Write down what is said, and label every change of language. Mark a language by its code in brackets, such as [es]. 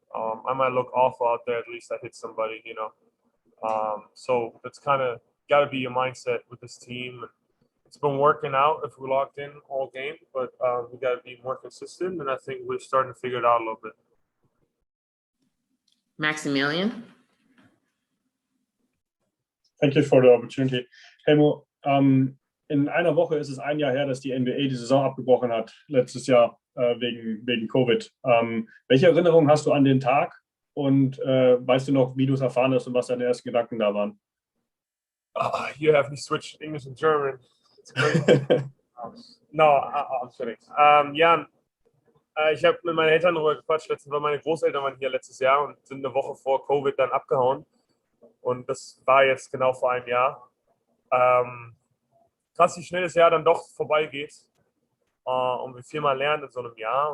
[en] I might look awful out there. At least I hit somebody, you know. So that's kind of got to be your mindset with this team. It's been working out if we locked in all game, but we got to be more consistent. And I think we're starting to figure it out a little bit. Maximilian. Thank you for the opportunity. [de] Helmo, in einer Woche ist es ein Jahr her, dass die NBA die Saison abgebrochen hat, letztes Jahr wegen Covid. Welche Erinnerungen hast du an den Tag und weißt du noch, wie du es erfahren hast und was deine ersten Gedanken da waren? [en] You have me switch English and German. It's crazy. No, I'm kidding. [de] Ja, ich habe mit meinen Eltern darüber gequatscht. Weil meine Großeltern waren hier letztes Jahr und sind eine Woche vor Covid dann abgehauen. Und das war jetzt genau vor einem Jahr. Krass, wie schnell das Jahr dann doch vorbeigeht. Und wie viel man lernt in so einem Jahr.